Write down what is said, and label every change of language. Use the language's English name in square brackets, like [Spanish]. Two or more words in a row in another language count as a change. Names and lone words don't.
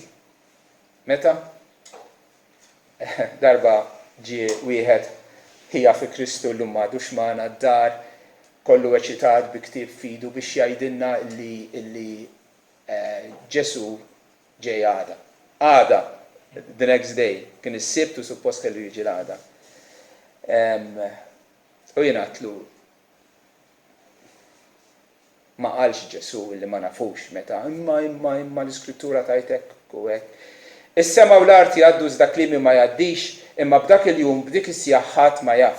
[Maltese] Meta? Darba ġie wieħed ħija fi Kristu llum m'għadux magħna d-dar, kollu eċitat bi ktieb f'idu biex jgħidilna illi Ġesu ġej għada. Għada, [English] the next day, [Maltese] kien is-sibt u suppost kellu jiġi l-għada. U jien għatlu ma qalx Ġesu illi ma nafux meta, imma l-Iskrittura tajtek u hekk. Is-sema u l-art jgħaddu iżda kliemi ma jgħaddix, imma b'dak il-jum b'dik is-sija ħadd ma jaf.